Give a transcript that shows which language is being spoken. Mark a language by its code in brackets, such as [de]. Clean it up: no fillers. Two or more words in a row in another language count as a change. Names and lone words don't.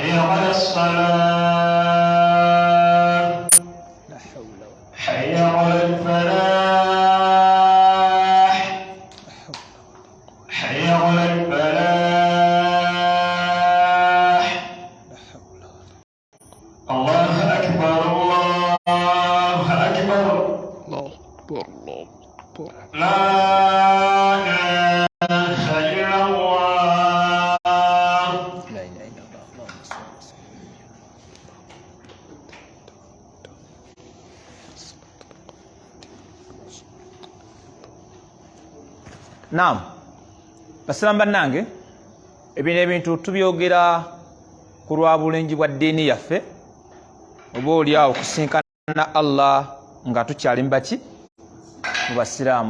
[ar] على الصلاة حي على الفلاح حي على الفلاح الله أكبر الله أكبر الله أكبر الله أكبر لا إله إلا الله لا إله إلا الله اللهم صل وسلم. [lg] Naam, basiramu bannange, ebino ebintu tubyogera ku lwa bulengi bwa ddiini yaffe, oba oliawo okusinkana Allah nga tukyali mubaki mu basiraamu.